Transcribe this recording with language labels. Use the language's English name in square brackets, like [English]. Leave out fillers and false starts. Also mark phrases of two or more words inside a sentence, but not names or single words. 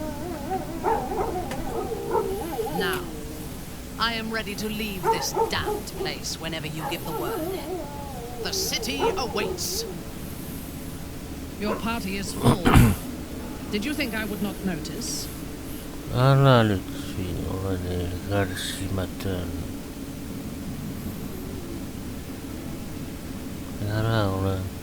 [English] Now, I am ready to leave this damned place whenever you give the word. The city awaits. Your party is full. Did you think I would not notice? [Finnish] Älä nyt siinä ole niin kärsimätön. Älä ole.